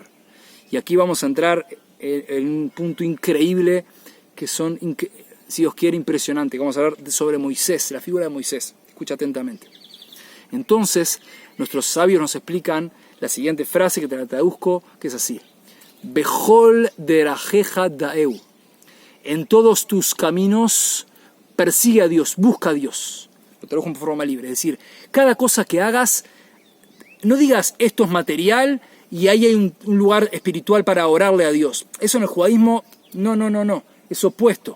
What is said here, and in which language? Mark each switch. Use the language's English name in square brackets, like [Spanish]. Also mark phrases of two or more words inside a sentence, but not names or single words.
[Spanish] Y aquí vamos a entrar en un punto increíble que son, si Dios quiere, impresionante. Vamos a hablar sobre Moisés, la figura de Moisés. Escucha atentamente. Entonces, nuestros sabios nos explican la siguiente frase que te la traduzco, que es así. [Hebrew] בכל דרכיך דעהו. [Spanish] En todos tus caminos persigue a Dios, busca a Dios. Lo traduzco en forma libre. Es decir, cada cosa que hagas, no digas esto es material y ahí hay un lugar espiritual para orarle a Dios. Eso en el judaísmo, no. Es opuesto.